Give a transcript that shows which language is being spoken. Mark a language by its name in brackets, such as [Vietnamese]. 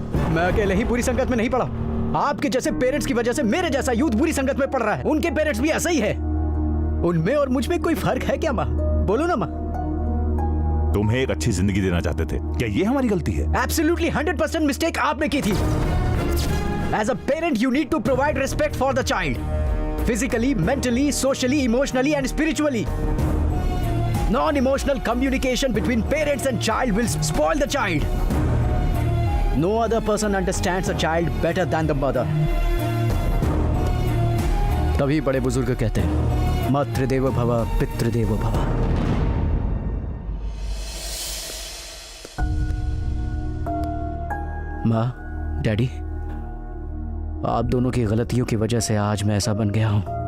[Hindi] मैं अकेले ही बुरी संगत में नहीं पड़ा, आपके जैसे पेरेंट्स की वजह से मेरे जैसा यूथ बुरी संगत में पड़ रहा है। उनके पेरेंट्स भी ऐसा ही है। उनमें और मुझ में कोई फर्क है क्या माँ? बोलो ना माँ। तुम्हें एक अच्छी जिंदगी देना चाहते थे, क्या ये हमारी गलती है? [English] Absolutely 100% [Hindi] मिस्टेक आपने की थी। [English] As a parent, you need to provide respect for the child, physically, mentally, socially, emotionally, and spiritually. Non-emotional communication between parents and child will spoil the child. No other person understands a child better than the mother. [Hindi] तभी बड़े बुजुर्ग कहते हैं, मातृदेवो भव, पितृदेवो भव। माँ, daddy, आप दोनों की गलतियों की वजह से आज मैं ऐसा बन गया हूं।